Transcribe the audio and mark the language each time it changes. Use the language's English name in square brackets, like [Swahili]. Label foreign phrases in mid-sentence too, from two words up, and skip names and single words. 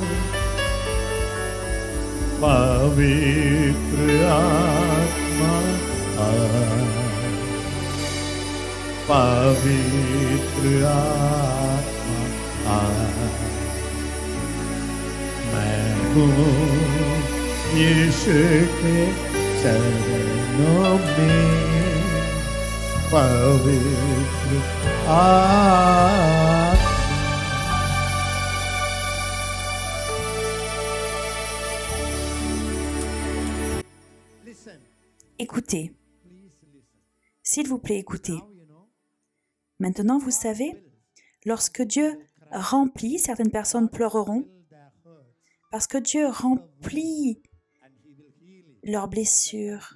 [Hindi] पवित्र आत्मा पवित्र आत्मा मैं हूँ यीशु के चरणों में पवित्र आत्मा [French] Écoutez. S'il vous plaît, écoutez. Maintenant, vous savez, lorsque Dieu remplit, certaines personnes pleureront parce que Dieu remplit leurs blessures.